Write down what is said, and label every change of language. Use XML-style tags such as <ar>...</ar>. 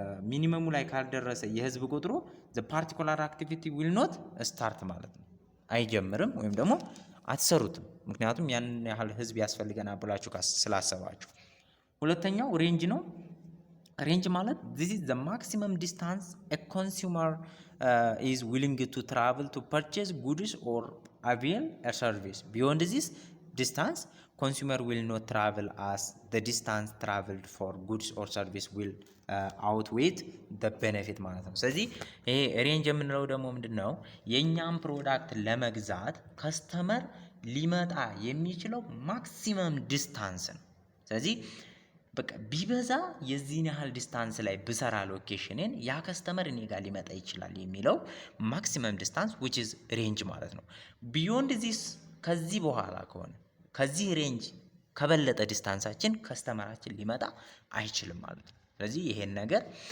<am>ሚኒመሙ ላይ ካልደረሰ የህዝብ ቁጥሩ</am> <en>ዘ ፓርቲኩላር አክቲቪቲ ዊል ኖት ስታርት</en> <am>ማለት ነው። አይጀምርም ወይም ደግሞ አትሰሩትም። ምክንያቱም ያን ያህል ህዝብ ያስፈልገናል ብላችሁ ስላሰባችሁ። ሁለተኛው ሬንጅ ነው። ሬንጅ ማለት</am> <en>this is the maximum distance a consumer is willing to travel to purchase goods or avail a service. Beyond this distance, consumer will not travel as the distance traveled for goods or service will outweigh the benefit</en> <am>ማለት ነው። ስለዚህ ይሄ ሬንጅ የምንለው ደግሞ ምንድነው? የኛም ፕሮዳክት ለመግዛት ከስተመር ሊመጣ የሚችለው ማክሲመም ዲስታንስ ነው። ስለዚህ በቃ ቢበዛ የዚህን ያህል ዲስታንስ ላይ ብሰራ ሎኬሽንን ያ ከስተመር እኔ ጋር ሊመጣ ይችላል የሚለው ማክሲመም ዲስታንስ which is ሬንጅ ማለት ነው። ቢዮንድ ዚስ ከዚህ በኋላ ከሆነ ከዚህ ሬንጅ ከበለጠ ዲስታንሳችን ከስተመራችን ሊመጣ አይችልም ማለት ነው። ስለዚህ ይሄን ነገር</am>